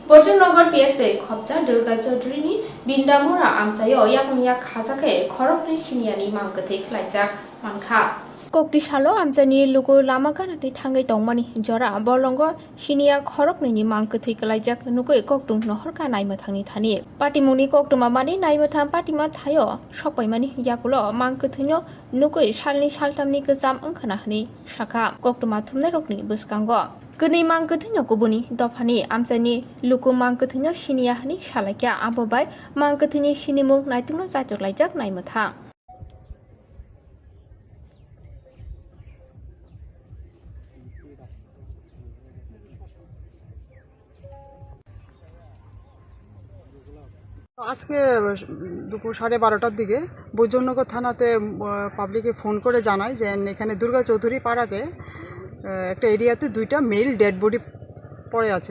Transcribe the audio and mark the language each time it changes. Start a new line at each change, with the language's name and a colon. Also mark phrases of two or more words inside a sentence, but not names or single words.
Kok Borok: বৈজনগর পিএসএ খবজা দুর্গা চৌধুরীনি বিন্দামুরা আমসায় ইয়াকুনিয়া খাজাকে খরকনি সিনিয়ানি মাংকথে খ্লাইজাক মানখা Kokti shalo amjani lugu lama ganati thangai tongmani jora bolongo sinia khorokni mangkthi kalaijak nukoi koktung nohor ka naima thangni thani patimuni koktuma mani naima thang patima thayo sokpaimani yakulo mangkthino nukoi salni saltamni gejam angkhana hani shaka koktuma thumnai rokni buskango Kuni mangkthino kubuni dofani amjani lugu mangkthino sinia hani salakya abobai mangkthini sinimung naitungno jajoklaijak naima thang
Bangla: আজকে দুপুর 12:30টার দিকে বৈজনগর থানাতে পাবলিকে ফোন করে জানায় যে এখানে দুর্গা চৌধুরী পাড়াতে একটা এরিয়াতে 2টা
English: male dead body
Bangla: পড়ে আছে।